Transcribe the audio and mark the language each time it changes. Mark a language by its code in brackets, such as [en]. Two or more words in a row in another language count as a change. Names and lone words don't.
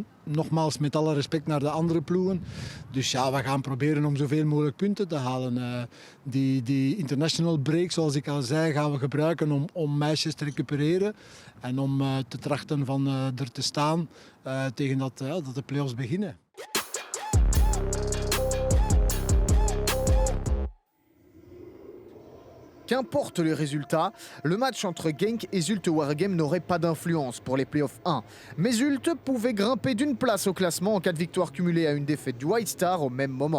[nl] Nogmaals, met alle respect naar de andere ploegen. Dus ja, we gaan proberen om zoveel mogelijk punten te halen. Die international break, zoals ik al zei, gaan we gebruiken om meisjes te recupereren. En om te trachten van er te staan tegen dat de play-offs beginnen. [fr] Qu'importe le résultat, le match entre Genk et Zulte Waregem n'aurait pas d'influence pour les playoffs 1. Mais Zulte pouvait grimper d'une place au classement en cas de victoire cumulée à une défaite du White Star au même moment.